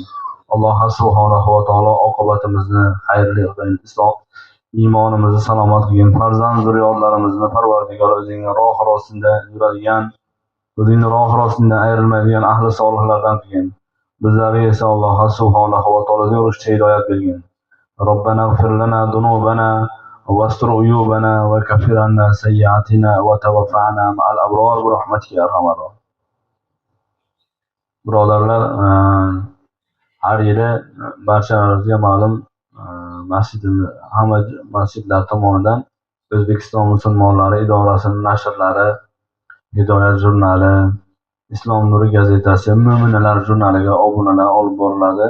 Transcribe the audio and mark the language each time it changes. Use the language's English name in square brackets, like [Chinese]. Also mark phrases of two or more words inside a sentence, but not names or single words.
[Uzbek] Alloh [Arabic] سبحانه وتعالى [Uzbek] oqibatimizni xayrli qilgin. Islom iymonimizni salomat qilgin. Farzand zurriyotlarimizni Parvardigor o'zingning rohi rostida yuradigan, o'zingning rohi rostida ayrilmaydigan ahli solihlardan qilgin. Bizlarga esa Alloh [Arabic] سبحانه وتعالى [Uzbek] yurishga hidoyat bergin. [Arabic] ربنا اغفر لنا ذنوبنا واستر عيوبنا وكفر عنا سيئاتنا وتوفنا مع الأبرار برحمتك يا أرحم الراحمين. [Uzbek] Birodarlar, har yili barchamizga ma'lum masjidimiz, hamma masjidlar tomonidan O'zbekiston musulmonlari idorasining nashrlari, Hidoyat jurnali, Islom nuri gazetasi, Mo'minalar jurnaliga obunalar olib boriladi.